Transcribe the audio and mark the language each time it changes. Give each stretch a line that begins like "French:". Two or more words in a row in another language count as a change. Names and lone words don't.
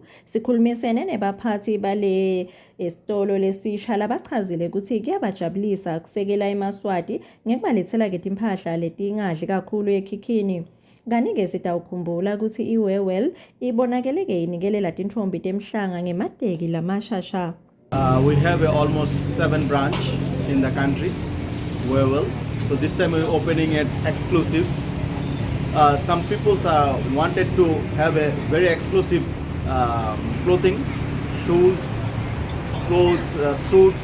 Swati: Sikhulumisene nebaphathi bale esitolo lesisha labachazile ukuthi kuyabajabulisa ukusekela eMaswati ngekubalethela-ke timpahla letingadli kakhulu ekhikhini. Kanike sitawukhumbula ukuthi i-Wewell ibonakele-ke inikelela tintfombi temhlanga ngemateki lamashasha.
English: We have almost 7 branch in the country, Wewell. So this time we're opening it exclusive. Some people wanted to have a very exclusive clothing, shoes, clothes, suits.